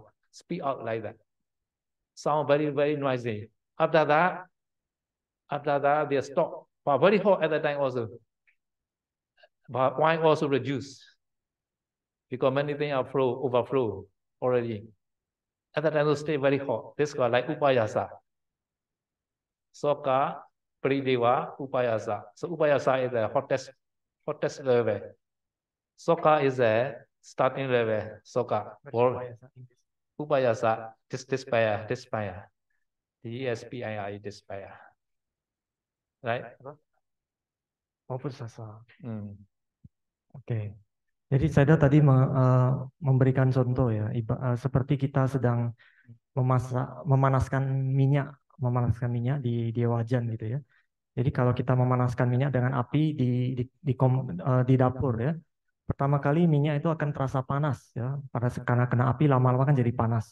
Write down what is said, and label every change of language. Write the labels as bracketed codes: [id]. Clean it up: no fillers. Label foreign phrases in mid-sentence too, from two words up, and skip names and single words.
[en] Speak out like that. Sound very noisy. After that they stop. But very hot at the time also. But wine also reduce. Because many things are overflow already. At the time they stay very hot. This is called like upayasa. [pi] Soka, Pridewa, upayasa. [en] So upayasa is the hottest level. Soka is the starting level. Soka. Or upayasa, despair. DESPIR, despair. Right? [id] Putusasa. Oke. Jadi saya tadi memberikan contoh ya, seperti kita sedang memanaskan minyak di wajan gitu ya. Jadi kalau kita memanaskan minyak dengan api di dapur ya, pertama kali minyak itu akan terasa panas ya, karena kena api lama-lama kan jadi panas.